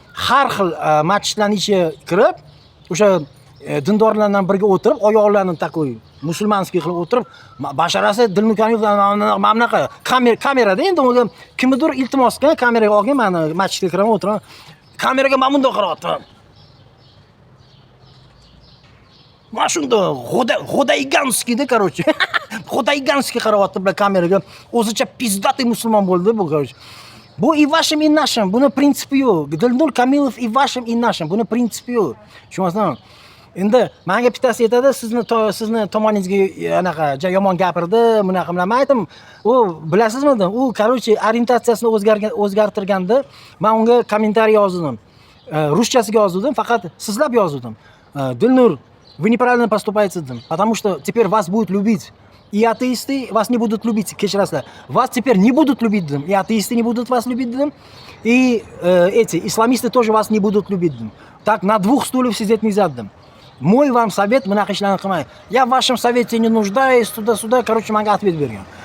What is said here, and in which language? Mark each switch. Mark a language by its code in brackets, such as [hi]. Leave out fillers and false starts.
[uz] Har xil masjidlarning ichiga kirib, o'sha dindorlardan birga o'tirib, oyoqlarini [ru] takoy musulmonskiy [uz] qilib o'tirib, basharasi Dilnur Kamilov mana bunaqa kamerada endi unga kimnidir iltimos qilgan, kameraga olgan, meni masjidga kiraman, o'tiraman. Kameraga men bunday qarayapman. Mana shunda Xodayganskiyda, короче. Xodayganskiy qarayapti bilan kameraga. O'zicha pizdati musulmon bo'ldi bu, короче. Bu [ru] и вашим, и нашим. [uz] Buni prinsipi yo'q. Dilnur Kamilov и вашим, и нашим. Buni prinsipi yo'q. Tushunasizmi? Endi menga bittasi aytadi, sizni tomoningizga anaqa yomon gapirdi, bunaqa bilan men aytdim, u bilasizmi, u короче orientatsiyasini o'zgartirganda men unga kommentariy yozdim. Ruschasiga yozdim, faqat sizlab yozdim. [ru] Dilnur, вы неправильно поступаете, потому что теперь вас будут любить. И атеисты вас не будут любить, [uz] кеширасызlar. [ru] Вас теперь не будут любить, и атеисты не будут вас любить, и эти исламисты тоже вас не будут любить. Так на двух стульях сидеть нельзя. Мой вам совет, [uz] bunaqa ishlarni qilmang. [ru] Я в вашем совете не нуждаюсь, tуда-сюда, короче, [uz] menga [ru] ответ [uz] bergan.